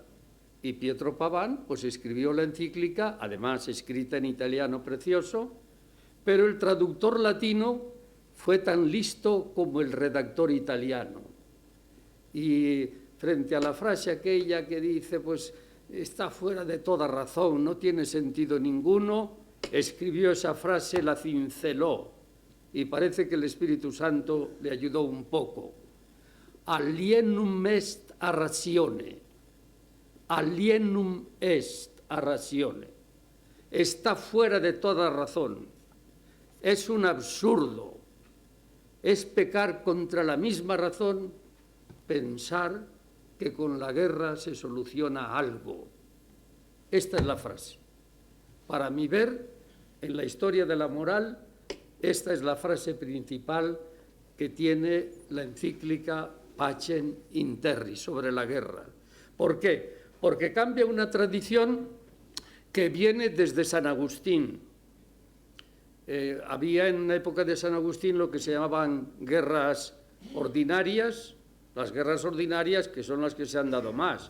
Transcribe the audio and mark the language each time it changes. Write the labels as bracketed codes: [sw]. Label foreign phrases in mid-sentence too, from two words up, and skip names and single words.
[es] Y Pietro Paván, pues escribió la encíclica, además escrita en italiano precioso, pero el traductor latino fue tan listo como el redactor italiano. Y frente a la frase aquella que dice, pues está fuera de toda razón, no tiene sentido ninguno, escribió esa frase, la cinceló, y parece que el Espíritu Santo le ayudó un poco. [la] Alienum est a ratione. Alienum est a ratione. [es] Está fuera de toda razón. Es un absurdo. Es pecar contra la misma razón pensar que con la guerra se soluciona algo. Esta es la frase. Para mi ver, en la historia de la moral, esta es la frase principal que tiene la encíclica Pacem in terris, sobre la guerra. ¿Por qué? Porque cambia una tradición que viene desde San Agustín. Había en la época de San Agustín lo que se llamaban guerras ordinarias, las guerras ordinarias que son las que se han dado más.